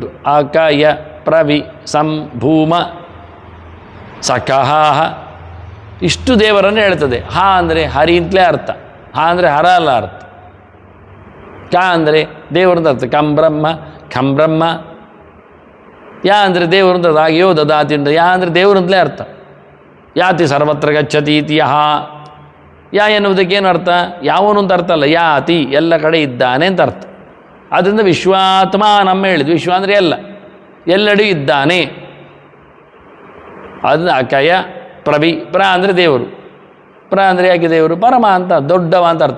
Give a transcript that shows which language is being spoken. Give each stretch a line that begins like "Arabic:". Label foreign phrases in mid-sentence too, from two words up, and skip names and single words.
Sanskrit: ಅಕಯ ಪ್ರವಿ ಸಂಭೂಮ ಸಕಃ,
Kannada: ಇಷ್ಟು ದೇವರನ್ನು ಹೇಳ್ತದೆ. ಹ ಅಂದರೆ ಹರಿ ಅಂತಲೇ ಅರ್ಥ, ಹ ಅಂದರೆ ಹರ ಅಲ್ಲ ಅರ್ಥ. ಕ ಅಂದರೆ ದೇವರಂತ ಅರ್ಥ,
Sanskrit: ಕಂ ಬ್ರಹ್ಮ ಖಂ ಬ್ರಹ್ಮ.
Kannada: ಯಾ ಅಂದರೆ ದೇವರಂತ ಹಾಗೆಯೋ ದದಾತಿ ಉಂಟು. ಯಾ ಅಂದರೆ ದೇವರಂತಲೇ ಅರ್ಥ.
Sanskrit: ಯಾತಿ ಸರ್ವತ್ರ ಗಚ್ಚತಿ ಇತಿ ಯಹ.
Kannada: ಯಾ ಎನ್ನುವುದಕ್ಕೇನು ಅರ್ಥ? ಯಾವನು ಅಂತ ಅರ್ಥ ಅಲ್ಲ, ಯಾತಿ ಎಲ್ಲ ಕಡೆ ಇದ್ದಾನೆ ಅಂತ ಅರ್ಥ. ಆದ್ದರಿಂದ ವಿಶ್ವಾತ್ಮ ನಮ್ಮ ಹೇಳಿದ್ವಿ. ವಿಶ್ವ ಅಂದರೆ ಎಲ್ಲ, ಎಲ್ಲೆಡೆ ಇದ್ದಾನೆ. ಅದನ್ನು ಅಕಯ ಪ್ರವಿ. ಪ್ರ ಅಂದರೆ ದೇವರು. ಪ್ರ ಅಂದರೆ ಯಾಕೆ ದೇವರು? ಪರಮ ಅಂತ, ದೊಡ್ಡವ ಅಂತ ಅರ್ಥ.